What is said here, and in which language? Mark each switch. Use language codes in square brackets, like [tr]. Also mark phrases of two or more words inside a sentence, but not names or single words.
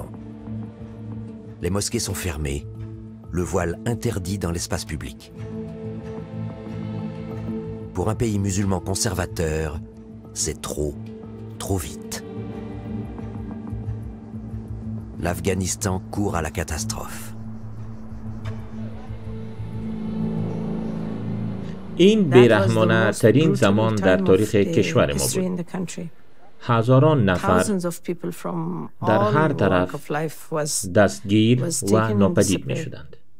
[fr] Les mosquées sont fermées, le voile interdit dans l'espace public. Pour un pays musulman conservateur, c'est trop vite. L'Afghanistan court à la catastrophe. [fa] این بیرحمانه ترین زمان در تاریخ کشور ما بود. هزاران نفر در هر طرف دستگیر و ناپدید می شدند.